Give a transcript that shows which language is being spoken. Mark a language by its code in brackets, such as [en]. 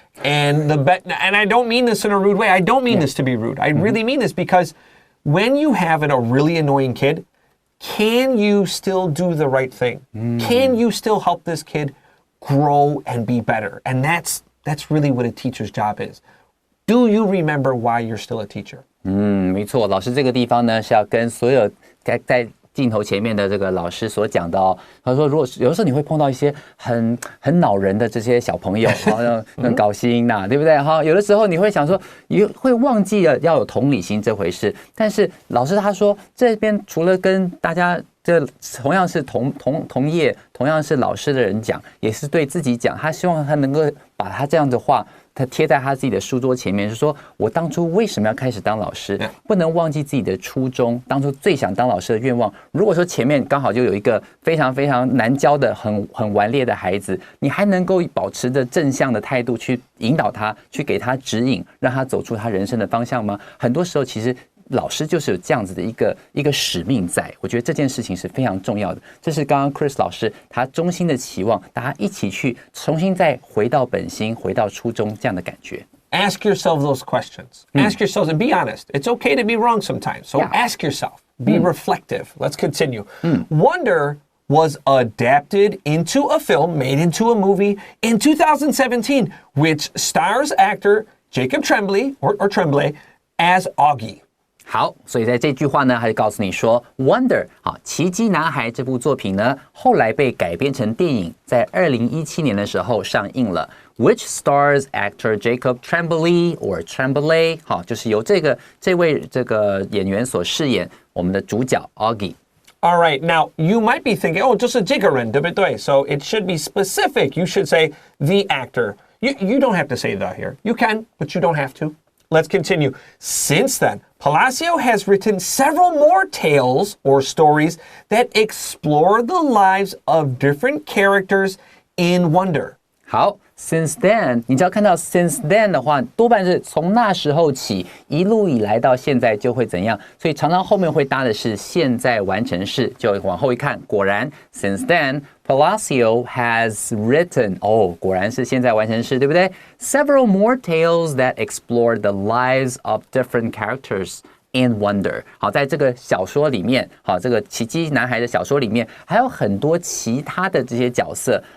[en] And I don't mean this in a rude way. I don't mean this to be rude. I really mean this because when you have a really annoying kid, can you still do the right thing? Can you still help this kid grow and be better? And that's really what a teacher's job is. Do you remember why you're still a teacher? [zh] 没错，老师这个地方呢是要跟所有在镜头前面的这个老师所讲的哦。他说，如果有的时候你会碰到一些很恼人的这些小朋友，很搞心呐，对不对？有的时候你会想说，你会忘记了要有同理心这回事。但是老师他说，这边除了跟大家这同样是同业，同样是老师的人讲，也是对自己讲。他希望他能够把他这样的话，他贴在他自己的书桌前面，是说我当初为什么要开始当老师，不能忘记自己的初衷，当初最想当老师的愿望。如果说前面刚好就有一个非常非常难教的、很顽劣的孩子，你还能够保持着正向的态度去引导他，去给他指引，让他走出他人生的方向吗？很多时候其实老师就是有这样子的一个使命在，我觉得这件事情是非常重要的。这是刚刚 Chris 老师他衷心的期望，大家一起去重新再回到本心，回到初衷这样的感觉。 [en] Ask yourself those questions. Ask yourselves and be honest. It's okay to be wrong sometimes. So ask yourself. Be reflective. Let's continue. Wonder was adapted into a film, made into a movie in 2017, which stars actor Jacob Tremblay or Tremblay as Augie. [zh] 好，所以在这句话呢，他就告诉你说 ，Wonder 奇迹男孩这部作品呢，后来被改编成电影，在2017年的时候上映了 ， [en] which stars actor Jacob Tremblay or Tremblay， [zh] 就是由这位演员所饰演我们的主角 Augie。 [en] All right, now you might be thinking, oh, [zh] 就是这个人，对不对？ [en] So it should be specific. You should say the actor. You don't have to say the here. You can, but you don't have to. Let's continue. Since then, Palacio has written several more tales or stories that explore the lives of different characters in Wonder. [zh] 好 ， [en] since then， [zh] 你只要看到 since then 的话，多半是从那时候起，一路以来到现在就会怎样，所以常常后面会搭的是现在完成式，就往后一看，果然 [en] since then Palacio has written， [zh] 果然是现在完成式，对不对 ？ [en] Several more tales that explore the lives of different characters.In Wonder， [zh] 好，在这个小说里面，好，这个奇迹男孩的小说里面，还有很多其他的这些角色。